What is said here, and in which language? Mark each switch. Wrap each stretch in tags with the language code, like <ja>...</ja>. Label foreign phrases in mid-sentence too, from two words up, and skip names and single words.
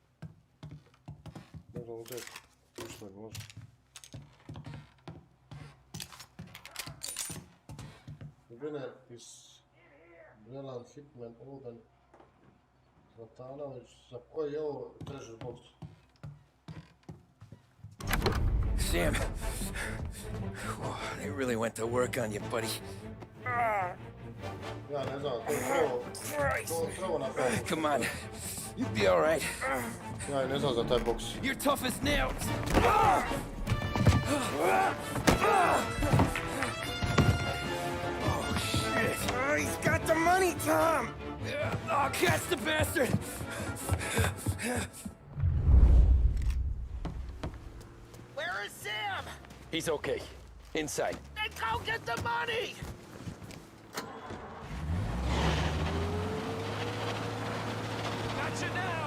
<sr>Možda ovdje. Ušlo je, može.</sr> <en>The winner is Brelan Hitman Oden Zlatanović.</en> <sr>Za koji je ovo</sr> <en>treasure box? Sam, they really went to work on you, buddy.</en> <sr>Ja ne znam, to je prvo napravio.</sr> <en>Come on, you'll be all right.</en> <sr>Ja ne znam za taj box.</sr> <en>You're tough as nails. Oh, shit. He's got the money, Tom! Oh, catch the bastard! Where is Sam? He's okay. Inside. Then go get the money! Got you now!</en>